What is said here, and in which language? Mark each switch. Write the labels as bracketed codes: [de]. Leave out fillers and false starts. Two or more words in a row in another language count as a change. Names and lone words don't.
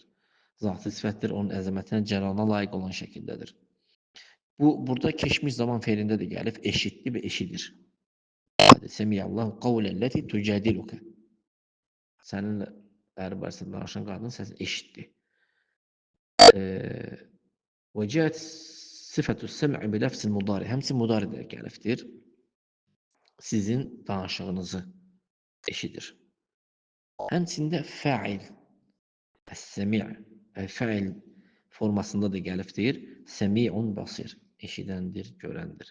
[az] Zatı sifətdir, onun əzəmətinə, cəlalına layiq olan şəkildədir. Bu, burada keçmiş zaman feilində də gəlib, eşitdi və eşidir. [ar] سمع الله قول التي تجادلك. [az] Səninlə əri barəsində danışan qadın səsini eşitdi. [ar] وجاءت صفة السمع بلفظ المضارع. [az] Həmçinin mudari də gəlibdir. Sizin danışığınızı eşidir. Həmçində fəil, əs-səmi' fəil formasında da gəlibdir. [ar] سميع بصير. [az] Eşidəndir, görəndir.